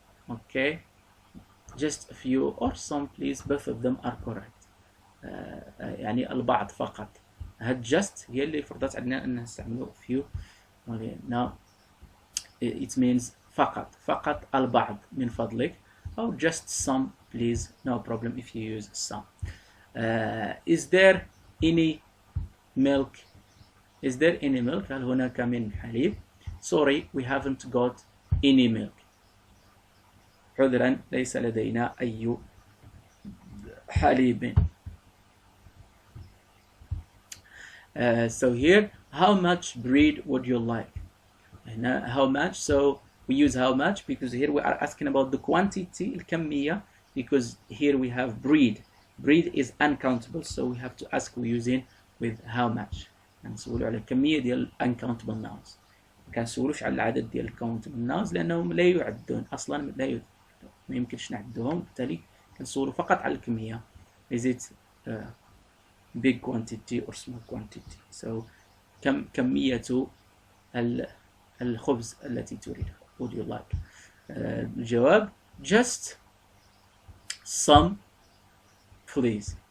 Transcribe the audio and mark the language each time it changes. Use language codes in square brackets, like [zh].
[en] Okay, just a few or some please, both of them are correct. [ar] يعني البعض فقط. هاد just هي اللي فرضت علينا أن نستعمله few. [en] Now it means [ar] فقط البعض من فضلك, [en] or just some please, no problem if you use some. Is there any milk? Is there any milk? [ar] هل هناك من حليب؟ [en] Sorry, we haven't got any milk. [ar] عذرا ليس لدينا أي حليب. [en] So here, how much bread would you like? How much? So we use how much because here we are asking about the quantity, الكمية, because here we have bread. Bread is uncountable, so we have to ask we using with how much. [ar] نسولوا على الكمية ديال [en] uncountable nouns. [ar] ما كنسولوش على العدد ديال [en] countable nouns [ar] لأنهم لا يعدون أصلا، ما يمكنش نعدوهم، بالتالي كنسولوا فقط على الكمية. [en] Is it big quantity or small quantity? [ar] So كمية الخبز التي تريدها. [en] Would you like? الجواب just some please.